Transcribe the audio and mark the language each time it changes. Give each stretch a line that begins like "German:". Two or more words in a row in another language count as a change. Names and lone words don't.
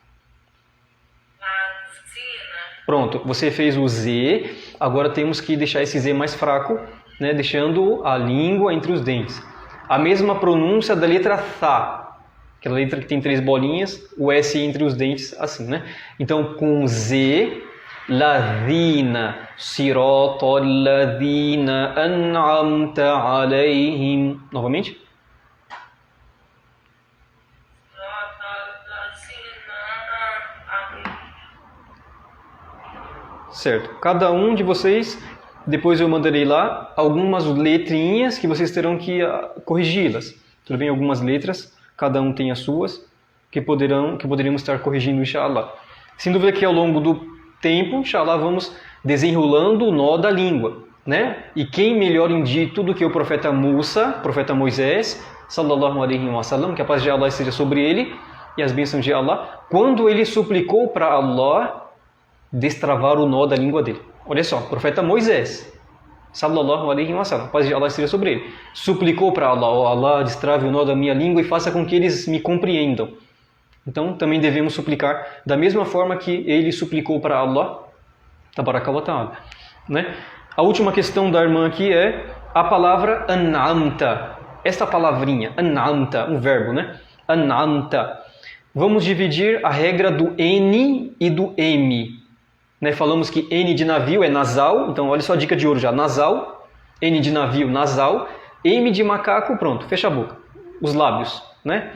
Portuguese: Pronto, você fez o Z, agora temos que deixar esse Z mais fraco, né? Deixando a língua entre os dentes. A mesma pronúncia da letra Tha, aquela letra que tem 3 bolinhas, o S entre os dentes, assim, né? Então, com Z,
Arabic: الذين صراط الذين أنعمت عليهم.
Portuguese: Novamente. Certo. Cada um de vocês, depois eu mandarei lá algumas letrinhas que vocês terão que corrigi-las. Tudo bem? Algumas letras, cada um tem as suas, que poderíamos estar corrigindo, inshallah. Sem dúvida que ao longo do tempo, inshallah, vamos desenrolando o nó da língua, né? E quem melhor indito do que o profeta Musa, profeta Moisés,
Arabic: صلى الله عليه وسلم,
Portuguese: que a paz de Allah esteja sobre ele e as bênçãos de Allah, quando ele suplicou para Allah destravar o nó da língua dele. Olha só, o profeta Moisés,
Arabic: صلى الله عليه وسلم,
Portuguese: a paz de Allah esteja sobre ele, suplicou para Allah, oh Allah, destrave o nó da minha língua e faça com que eles me compreendam. Então, também devemos suplicar da mesma forma que ele suplicou para Allah,
Arabic: تبارك وتعالى,
Portuguese: né? A última questão da irmã aqui é a palavra an'amta. Esta palavrinha, an'amta, um verbo, né? An'amta. Vamos dividir a regra do N e do M. Né, falamos que N de navio é nasal, então olha só a dica de ouro já, nasal, N de navio, nasal, M de macaco, pronto, fecha a boca, os lábios, né?